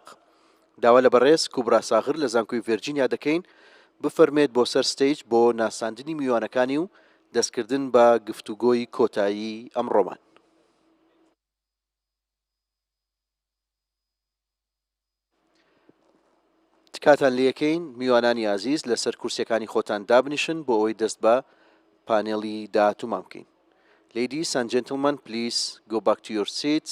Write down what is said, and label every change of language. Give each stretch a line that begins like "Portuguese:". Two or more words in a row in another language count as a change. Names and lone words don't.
Central Kurdish: داوا لە بەڕێز کوبرا ساغر لە زانکۆی ڤێرجینیا دەکەین بفەرمێت بۆ سەر ستەیج بۆ ناساندنی میوانەکانی و دەستکردن بە گفتوگۆی کۆتایی ئەمڕۆمان. تکاتان لەکەین میوانانی عزیز لەسەر کورسیەکانی خۆتان دابنیشن بۆ ئەوەی دەست بە پانێڵی داهاتوومان بکەین.
English: Ladies and gentlemen, please go back to your seats.